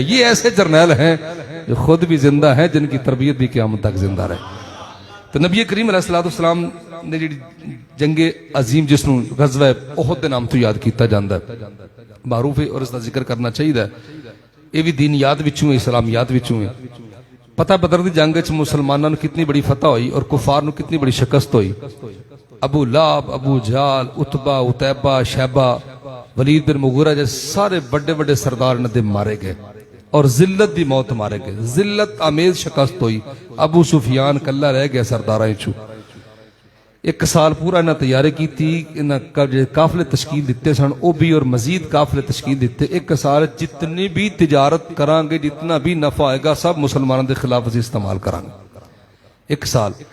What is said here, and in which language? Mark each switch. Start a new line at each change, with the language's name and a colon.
Urdu: یہ ایسے جرنیل ہیں جو خود بھی زندہ ہیں جن کی تربیت بھی قیامت تک زندہ رہے.
Punjabi: تو نبی کریم علیہ السلام نے جی جنگ عظیم جس نو غزوہ احد دے نام تو یاد کیتا جاندا ہے، معروف ہے
Urdu: اور اس کا ذکر کرنا چاہیے.
Punjabi: یہ بھی دین یاد وچوں ہے، اسلام یاد وچوں ہے. پتہ بدر دی جنگ وچ مسلماناں نو کتنی بڑی فتح ہوئی اور کفار نو کتنی بڑی شکست ہوئی. ابو لہب، ابو جہل، عتبہ، عتیبہ، شیبہ، ولید بن مغیرہ جیسے سارے بڑے بڑے سردار انہاں دے مارے گئے اور ذلت دی موت مارے گئے. ذلت آمیز شکست ہوئی. ابو سفیان کلا رہ گیا سرداراں وچوں. 1 سال پورا انہاں تیاری کیتی، انہاں قافلے تشکیل دیتے سن، او بھی اور مزید قافلے تشکیل دیتے. 1 سال جتنی بھی تجارت کران گے، جتنا بھی نفع آئے گا سب مسلمانوں دے خلاف اسے استعمال کران گے. 1 سال.